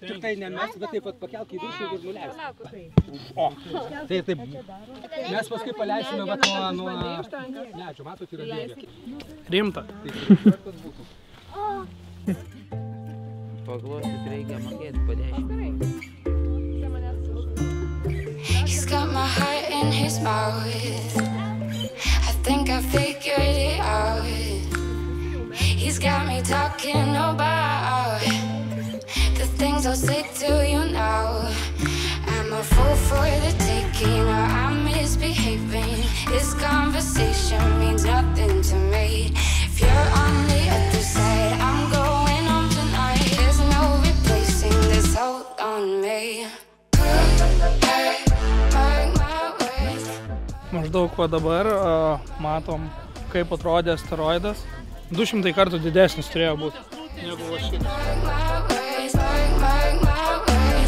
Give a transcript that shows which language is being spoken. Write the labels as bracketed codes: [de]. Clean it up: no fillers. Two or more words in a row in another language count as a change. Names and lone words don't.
[lt] Tik tai ne mes, bet taip pat pakelk į viršų ir nuleisk. Taip. Mes paskui paleisime va nuo medžio, matot, yra bėgė. rimta. Paglostyt reikia mokėti po 10. [en] He's got my heart in his mouth. I think I figured it out. He's got me talking about the things I'll say to you now. I'm a fool for the taking, or I'm misbehaving. This conversation means nothing to me. If you're on the other side, I'm going home tonight. There's no replacing this hold on me. [lt] Maždaug va dabar matom, kaip atrodė asteroidas. 200 kartų didesnis turėjo būti negu va šitas.